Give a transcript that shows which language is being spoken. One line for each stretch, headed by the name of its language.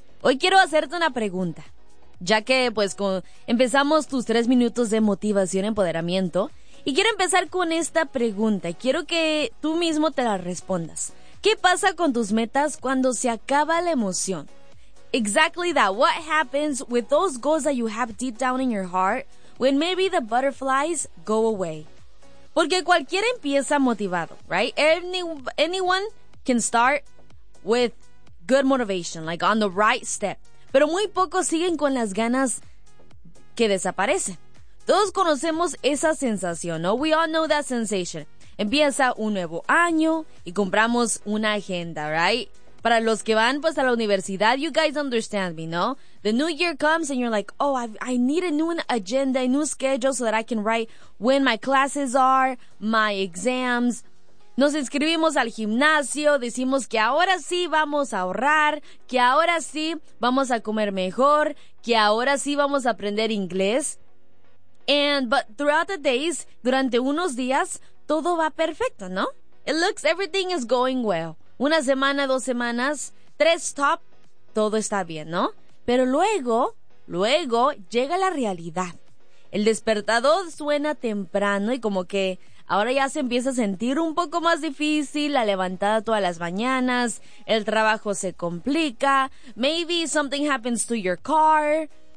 Spanish: Hoy quiero hacerte una pregunta, ya que pues empezamos tus 3 minutos de motivación y empoderamiento. Y quiero empezar con esta pregunta, quiero que tú mismo te la respondas. ¿Qué pasa con tus metas cuando se acaba la emoción?
English: Exactly that. What happens with those goals that you have deep down in your heart when maybe the butterflies go away?
Spanish: Porque cualquiera empieza motivado, right?
English: Anyone can start with good motivation, like on the right step.
Spanish: Pero muy pocos siguen con las ganas que desaparecen. Todos conocemos esa sensación, ¿no?
English: We all know that sensation.
Spanish: Empieza un nuevo año y compramos una agenda, right? Para los que van pues a la universidad,
English: you guys understand me,
Spanish: ¿no?
English: The new year comes and you're like, oh, I need a new agenda, a new schedule so that I can write when my classes are, my exams.
Spanish: Nos inscribimos al gimnasio, decimos que ahora sí vamos a ahorrar, que ahora sí vamos a comer mejor, que ahora sí vamos a aprender inglés.
English: But throughout the days,
Spanish: durante unos días, todo va perfecto, ¿no?
English: It looks everything is going well.
Spanish: Una semana, dos semanas, tres, stop, todo está bien, ¿no? Pero luego llega la realidad. El despertador suena temprano y como que ahora ya se empieza a sentir un poco más difícil, la levantada todas las mañanas, el trabajo se complica,
English: maybe something happens to your car,